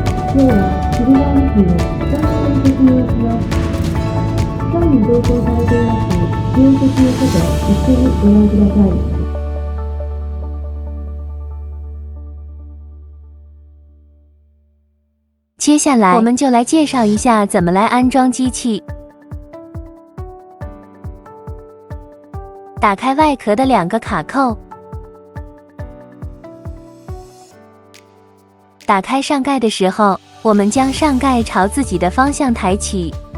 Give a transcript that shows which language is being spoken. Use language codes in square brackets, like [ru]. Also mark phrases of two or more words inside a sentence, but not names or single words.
[ja] 今日はシリランキのスタンドに説明します。機械に同梱されています使用説明書と一緒にご覧ください。 [zh] 接下来，我们就来介绍一下怎么来安装机器。打开外壳的2个卡扣，打开上盖的时候，我们将上盖朝自己的方向抬起。